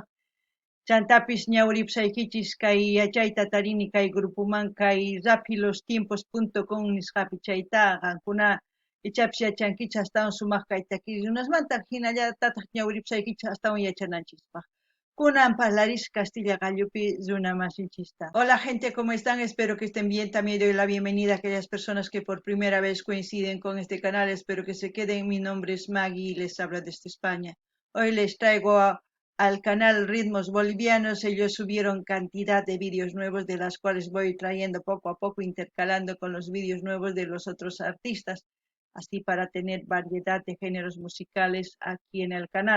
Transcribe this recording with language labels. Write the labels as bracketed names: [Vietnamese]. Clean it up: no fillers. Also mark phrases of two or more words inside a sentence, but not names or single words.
[Quechua] Chantapis ñawripsaykichis kay yachayta tarini kay grupoman kay rapidlostiempos.com nisqapi chayta qankuna ichapis yachankichis astawan sumaq kay taquirunasmanta hinallatataq ñawripsaykichis astawan yachananchispaq. Kunan parlaris Castilla Gallupi runa masinchista. [Spanish] Hola gente, ¿cómo están? Espero que estén bien. También doy la bienvenida a aquellas personas que por primera vez coinciden con este canal. Espero que se queden. Mi nombre es Maggie y les hablo desde España. Hoy les traigo al canal Ritmos Bolivianos. Ellos subieron cantidad de vídeos nuevos, de las cuales voy trayendo poco a poco, intercalando con los vídeos nuevos de los otros artistas, así para tener variedad de géneros musicales aquí en el canal.